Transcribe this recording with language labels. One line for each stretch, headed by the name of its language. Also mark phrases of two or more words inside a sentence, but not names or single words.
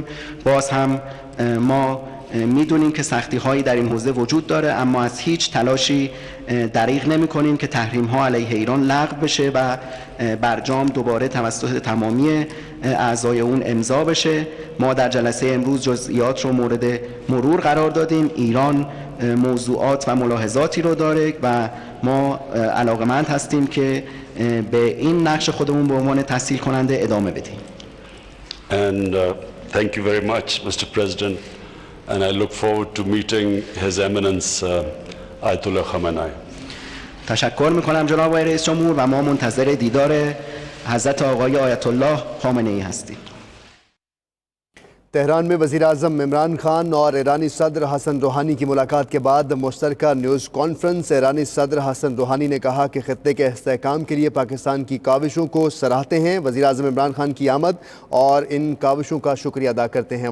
Persian: باز هم ما میدونیم که سختی هایی در این حوزه وجود داره، اما از هیچ تلاشی دریغ نمی کنیم که تحریم ها علیه ایران لغو بشه و برجام دوباره توسط تمامی اعضای اون امضا بشه. ما در جلسه امروز جزئیات رو مورد مرور قرار دادیم. ایران موضوعات و ملاحظاتی رو داره و ما علاقمند هستیم که به این نقش خودمون به عنوان تسهیل کننده ادامه بدیم.
English: And thank you very much, Mr. President. And I look forward to meeting His Eminence Ayatollah Khamenei.
Persian: تشکر میکنم جناب آقای رئیس جمهور و ما منتظر دیدار حضرت آقای آیت الله خامنه ای هستیم.
Urdu: تہران میں وزیر اعظم عمران خان اور ایرانی صدر حسن روحانی کی ملاقات کے بعد مشترکہ
English: news conference
Urdu: ایرانی صدر حسن روحانی نے کہا کہ خطے کے استحکام کے لیے پاکستان کی کاوشوں کو سراہتے ہیں. وزیر اعظم عمران خان کی آمد اور ان کاوشوں کا شکریہ ادا کرتے ہیں.